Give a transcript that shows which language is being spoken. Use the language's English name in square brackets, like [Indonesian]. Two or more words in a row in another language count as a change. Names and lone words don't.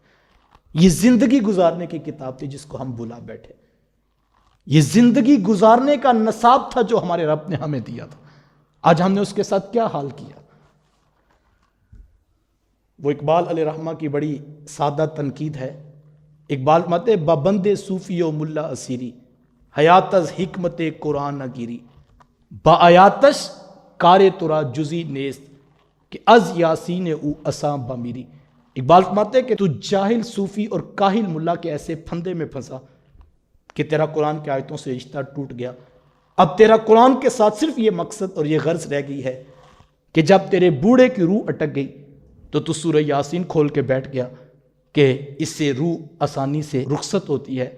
[Urdu] یہ زندگی گزارنے کی کتاب تھی جس کو ہم بھلا بیٹھے۔ یہ زندگی گزارنے کا نصاب تھا جو ہمارے رب نے ہمیں دیا تھا۔ آج ہم نے اس کے ساتھ کیا حال کیا؟ وہ اقبال علیہ رحمہ کی بڑی سادہ تنقید ہے۔ [Persian] اقبال متے ببند صوفی و ملا اسیری، حیات از حکمت قرآن نگیری، با آیاتش کار ترا جزی نیست کہ از یاسین او اساں بمیری۔ [Urdu] اقبال فرماتے کہ تو جاہل صوفی اور کاہل ملا کے ایسے پھندے میں پھنسا کہ تیرا قرآن کی آیتوں سے رشتہ ٹوٹ گیا۔ اب تیرا قرآن کے ساتھ صرف یہ مقصد اور یہ غرض رہ گئی ہے کہ جب تیرے بوڑھے کی روح اٹک گئی تو سورہ یاسین کھول کے بیٹھ گیا کہ اس سے روح آسانی سے رخصت ہوتی ہے۔